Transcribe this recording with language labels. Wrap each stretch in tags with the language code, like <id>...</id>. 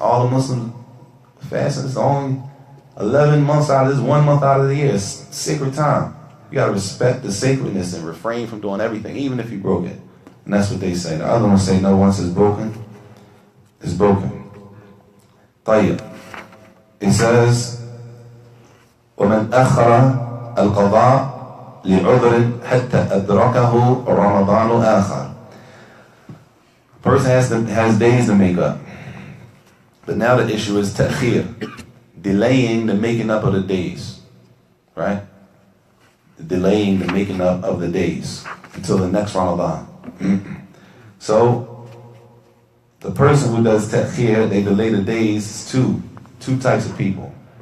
<en>All the Muslims fasting. It's only 11 months out of this, 1 month out of the year. It's sacred time. You got to respect the sacredness and refrain from doing everything, even if you broke it. And that's what they say. The other ones say, no, once it's broken, it's broken.</en> <ar>طيب.</ar> <en>It says,</en> <ar>ومن أخر القضاء لعذر حتى أدركه رمضان آخر.</ar> <en>Person has days to make up. But now the issue is ta'khir, delaying the making up of the days. Right? Delaying the making up of the days until the next Ramadan. So, the person who does ta'khir, they delay the days, two types of people.</en>